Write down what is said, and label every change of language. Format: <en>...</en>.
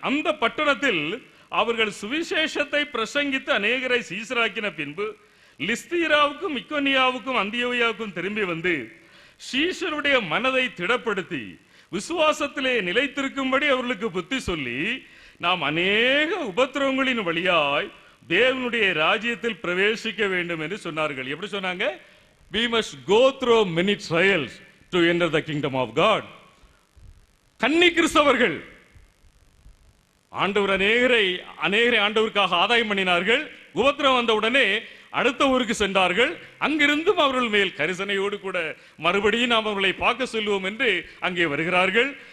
<ta>அந்த பட்டணத்தில் அவர்கள் சுவிசேஷத்தை பிரசங்கித்து அநேகரை சீசராக்கின பின்பு லிஸ்தீராவுக்கும் இக்கோனியாவுக்கும் அந்தியோகியாவுக்கும் திரும்பி வந்து சீஷருடைய மனதை திடப்படுத்தி விசுவாசத்திலே நிலைத்திருக்கும்படி அவர்களுக்கு புத்தி சொல்லி, நாம் அநேக உபத்திரவங்களின் வழியாய் தேவனுடைய ராஜ்யத்தில் பிரவேசிக்க வேண்டும் என்று சொன்னார்கள். எப்படி சொன்னாங்க?</ta> <en>We must go through many trials to enter the kingdom of God.</en> <ta>கன்னி கிறிஸ்தவர்கள் ஆண்டவர் அநேகரை ஆண்டவருக்காக ஆதாயம் பண்ணினார்கள். உபத்திரம் வந்த உடனே அடுத்த ஊருக்கு சென்றார்கள். அங்கிருந்தும் அவர்கள் மேல் கரிசனையோடு கூட மறுபடியும் நாம் அவர்களை பார்க்க சொல்லுவோம் என்று அங்கே வருகிறார்கள்.</ta>